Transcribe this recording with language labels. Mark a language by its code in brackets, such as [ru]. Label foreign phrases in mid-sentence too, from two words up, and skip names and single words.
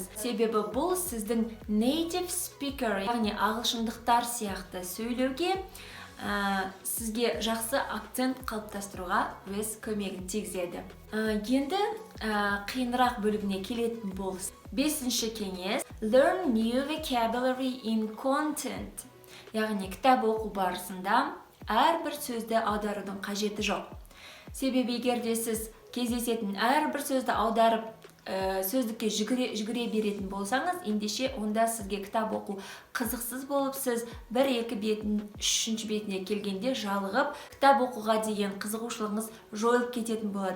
[kk] Себебі бұл сіздің [en] native speaker, [kk] яғни ағылшындықтар сияқты сөйлеуге сізге жақсы акцент қалыптастыруға өз көмегін тигізеді. Енді қиынырақ бөлігіне келетін болса, 5-ші кеңес [en] learn new vocabulary in content. [kk] Яғни кітап оқу барысында әрбір сөзді аударудың қажеті жоқ. Себебі егер де сіз кездесетін әрбір сөзді аударып сөздікке жүгіре беретін болсаңыз, ендеше онда сізге кітап оқу қызықсыз болып, сіз 1-2 бетін, 3-ші бетіне келгенде жалығып, кітап оқуға деген қызығушылығыңыз жойылып кететін болады.